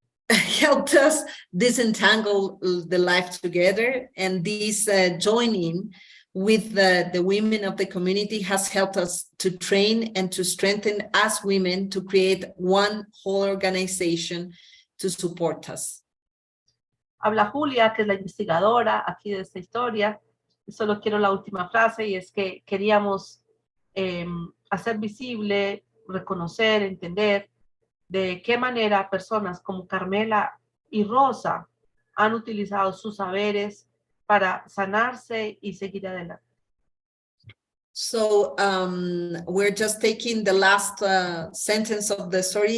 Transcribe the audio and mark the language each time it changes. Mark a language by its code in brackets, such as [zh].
[en] helped us disentangle the life together, and this joining with the women of the community has helped us to train and to strengthen as women to create one whole organization to support us. [es] Habla Julia, que es la investigadora aquí de esta historia. Solo quiero la última frase, y es que queríamos hacer visible, reconocer, entender de qué manera personas como Carmela y Rosa han utilizado sus saberes para sanarse y seguir adelante. [en] So we're just taking the last sentence of the story.